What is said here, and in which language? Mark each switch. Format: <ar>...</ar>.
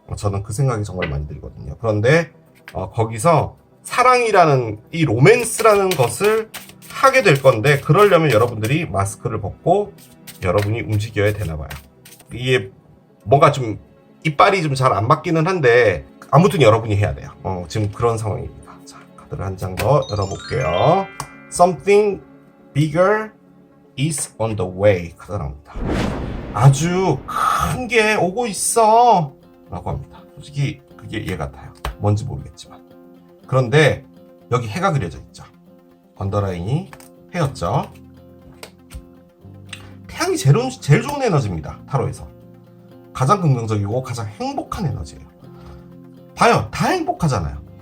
<ko>저는 그 생각이 정말 많이 들거든요. 그런데 거기서 사랑이라는 이 로맨스라는 것을 하게 될 건데 그러려면 여러분들이 마스크를 벗고 여러분이 움직여야 되나 봐요. 이게 뭔가 좀 이빨이 좀 잘 안 맞기는 한데 아무튼 여러분이 해야 돼요. 지금 그런 상황입니다. 자, 카드를 한 장 더 열어볼게요.</ko> <en>Something bigger is on the way.</en> <ko>카드가 나옵니다. 아주 큰 게 오고 있어 라고 합니다. 솔직히 그게 이해 같아요. 뭔지 모르겠지만. 그런데 여기 해가 그려져 있죠. 언더라인이 해였죠. 태양이 제일 좋은 에너지입니다. 타로에서. 가장 긍정적이고 가장 행복한 에너지예요. 봐요. 다 행복하잖아요.</ko>